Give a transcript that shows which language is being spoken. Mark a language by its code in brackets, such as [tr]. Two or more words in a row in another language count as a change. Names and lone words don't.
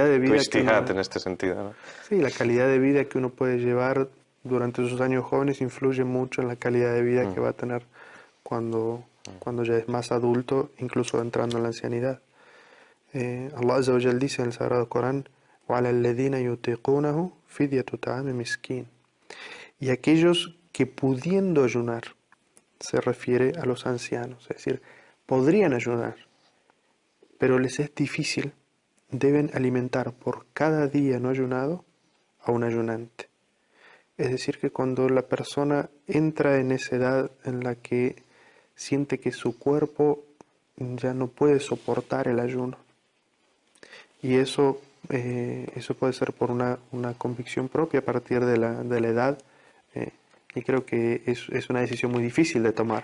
[es] calidad de vida que ijtihad uno, en este sentido, ¿no? sí, la calidad de vida que uno puede llevar durante sus años jóvenes influye mucho en la calidad de vida que va a tener cuando ya es más adulto, incluso entrando en la ancianidad. [ar] الله عز وجل [es] dice en el Sagrado Corán: [ar] وَعَلَى الَّذِينَ يُطِيقُونَهُ فِدْيَةُ طَعَامِ مِسْكِينٍ. [es] Y aquellos que pudiendo ayunar, se refiere a los ancianos, es decir, podrían ayunar, pero les es difícil, deben alimentar por cada día no ayunado a un ayunante. Es decir, que cuando la persona entra en esa edad en la que siente que su cuerpo ya no puede soportar el ayuno, y eso puede ser por una convicción propia a partir de la edad, y creo que es una decisión muy difícil de tomar.